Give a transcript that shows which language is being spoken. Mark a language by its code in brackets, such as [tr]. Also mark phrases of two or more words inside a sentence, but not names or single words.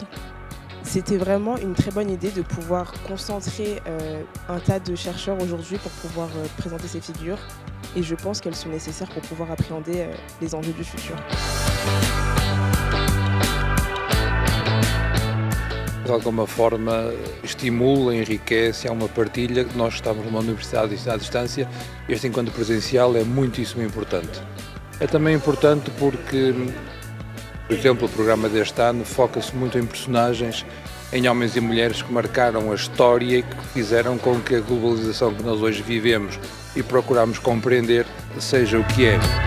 [fr] C'était vraiment une très bonne idée de pouvoir concentrer un tas de chercheurs aujourd'hui pour pouvoir présenter ces figures. Et je pense qu'elles sont nécessaires pour pouvoir appréhender les enjeux du futur. [pt] De alguma forma estimula, enriquece, há uma partilha. Nós estamos numa universidade à distância, este encontro presencial é muitíssimo importante. É também importante porque, por exemplo, o programa deste ano foca-se muito em personagens, em homens e mulheres que marcaram a história e que fizeram com que a globalização que nós hoje vivemos e procuramos compreender seja o que é.